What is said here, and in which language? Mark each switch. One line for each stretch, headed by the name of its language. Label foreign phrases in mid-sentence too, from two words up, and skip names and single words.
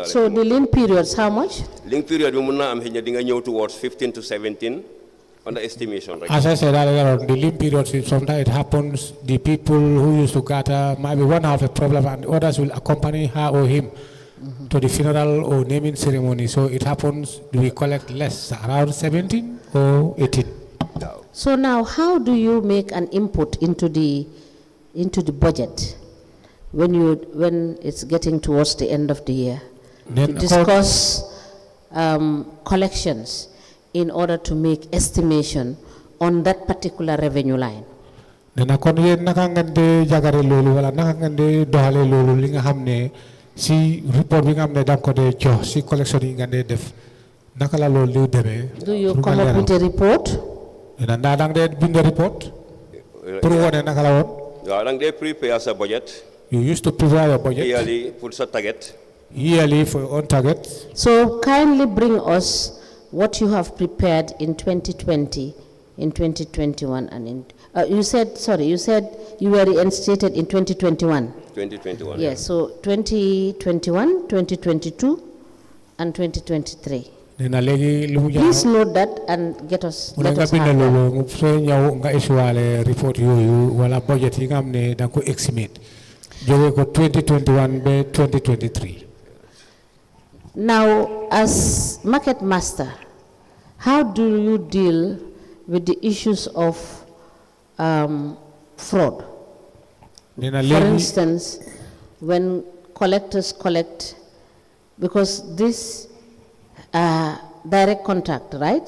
English: so the lean periods how much lean period
Wolof: bi mun naa am xëy na di nga ñëw
English: towards 15 to 17 on the estimation right as I said earlier the lean periods sometimes it happens the people who used to gather maybe one have a problem and others will accompany her or him to the funeral or naming ceremony. So it happens, we collect less, around 17 or 18. So now, how do you make an input into the budget when it's getting towards the end of the year? to discuss collections in order to make estimation on that particular revenue line.
Wolof: Nena kon yeen naka ngeen di jagare lolu wala naka ngeen di doxale lolu li nga xamne si report bi nga xamne da ko de jox si collection yi ngeen di def naka la lolu li deme.
English: Do you come up with a report?
Wolof: Nena nda dang de bind report pour wone naka la won. Yeah, dang de prepare sa budget.
English: You used to prepare your budget. Yearly put sa target. Yearly for your own target. So kindly bring us what you have prepared in 2020, in 2021, and in you said you were reinstated in 2021. 2021. Yes, so 2021, 2022, and 2023. Please note that and let us have that.
Wolof: Report you wala budget yi nga xamne da ko estimate joge ko 2021 be 2023.
English: Now, as market master, how do you deal with the issues of fraud? For instance, when collectors collect, because this direct contract, right?